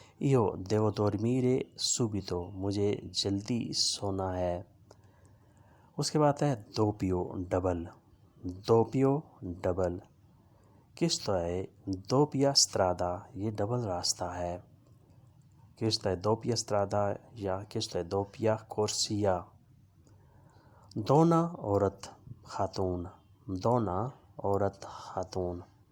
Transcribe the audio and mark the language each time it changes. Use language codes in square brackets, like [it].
[it] io devo dormire subito, [ur] مجھے جلدی سونا ہے. اس کے بعد ہے doppio double. [it] questo è doppia strada, [ur] یہ ڈبل راستہ ہے. [it] questo è doppia strada یا questo è doppia corsia. [ur] donna عورت خاتون.